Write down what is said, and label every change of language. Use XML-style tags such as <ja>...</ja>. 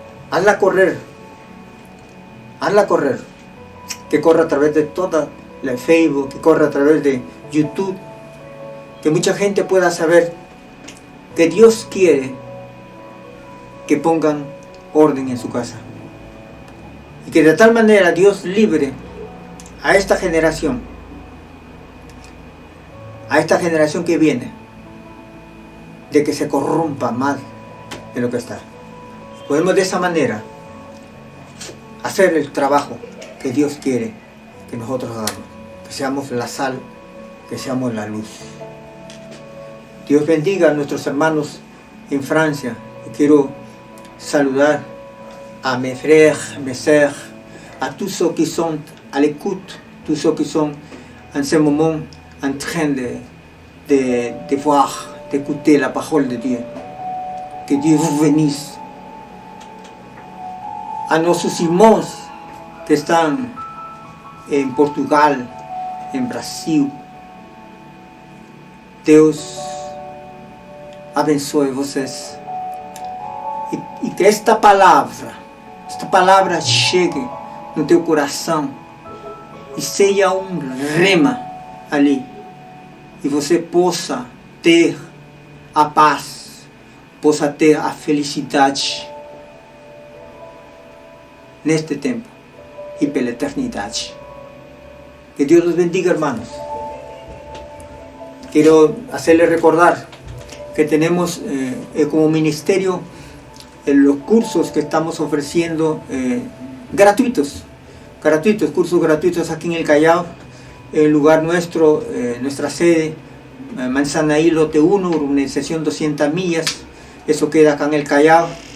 <es>Hazla correr, que corra a través de toda la Facebook, que corra a través de YouTube, que mucha gente pueda saber que Dios quiere que pongan orden en su casa, y que de tal manera Dios libre a esta generación que viene, de que se corrompa más de lo que está. Podemos de esa manera hacer el trabajo que Dios quiere que nosotros hagamos, que seamos la sal, que seamos la luz. Dios bendiga a nuestros hermanos en Francia. Y quiero saludar a</es> <fr>mes frères, mes sœurs, à tous ceux qui sont à l'écoute, tous ceux qui sont en ce moment en train de voir, d'écouter la parole de Dieu. Que Dieu vous bénisse.</fr> <es>A nuestros irmãos que están en Portugal, en Brasil,</es> <pt>Deus abençoe vocês. E que esta palavra chegue no teu coração e seja rema ali, e você possa ter a paz, possa ter a felicidade neste tempo e pela eternidade.</pt> <es>Que Dios los bendiga, hermanos. Quiero hacerles recordar que tenemos como ministerio los cursos que estamos ofreciendo gratuitos, cursos gratuitos aquí en el Callao, el lugar nuestro, nuestra sede, Manzanaí, lote 1, urbanización 200 millas, eso queda acá en el Callao.</es>